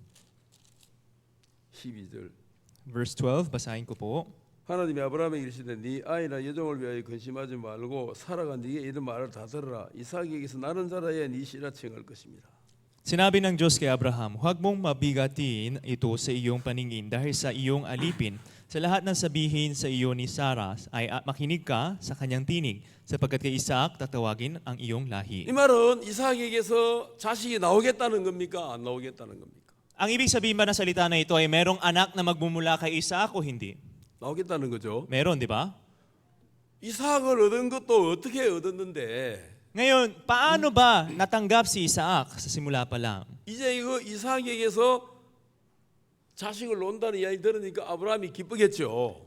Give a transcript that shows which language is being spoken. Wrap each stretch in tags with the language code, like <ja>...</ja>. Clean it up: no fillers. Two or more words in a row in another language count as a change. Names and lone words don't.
<ko>12절</ko> <tl>Verse 12, basahin ko po.</tl> <ko>하나님이 아브라함에게 이르시되 네 아이나 여종을 위하여 근심하지 말고 사라가 네게 이런 말을 다 들으라 이삭에게서 나는 자라야 네 씨라 칭할 것입니다.</ko> <tl>Sinabi ng Diyos kay Abraham, huwag mong mabigatin ito sa iyong paningin dahil sa iyong alipin. Sa lahat ng sabihin sa iyo ni Sarah ay makinig ka sa kanyang tinig sapagkat kay Isaac tatawagin ang iyong lahi.</tl> <ko>이 말은 이삭에게서 자식이 나오겠다는 겁니까? 안 나오겠다는 겁니까?</ko> <tl>Ang ibig sabihin ba ng salita na ito ay merong anak na magmumula kay Isaac o hindi?</tl> <ko>나오겠다는 거죠.</ko> <tl>Meron, di ba?</tl> <ko>이삭을 얻은 것도 어떻게 얻었는데</ko> <tl>Ngayon, paano ba natanggap si Isaac sa simula pa lang?</tl> <ko>이제 이거 이삭에게서 자식을 논다는 이야기 들으니까 아브라함이 기쁘겠죠.</ko>